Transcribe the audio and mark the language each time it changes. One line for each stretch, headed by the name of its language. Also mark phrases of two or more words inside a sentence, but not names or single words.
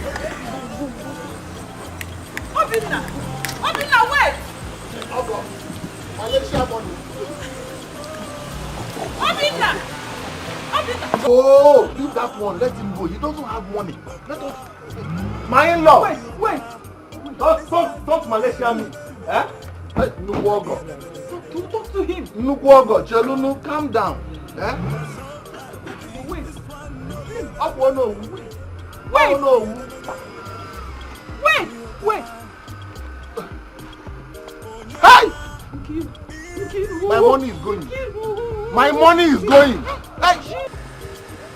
English: Obinna! Obinna, wait! Malaysia money! Obinna! Obinna! Oh, leave that one. Let him go. He doesn't have money. Let us... My in-law! Wait! Don't Malaysia me! Eh?
Igbo: Nnukwu ogo.
English: Talk to him.
Igbo: Nnukwu ogo. Chelunu,
English: calm down. Eh? Wait. Up no. Wait. No. Wait. Hey! My money is going. My money is going. Hey!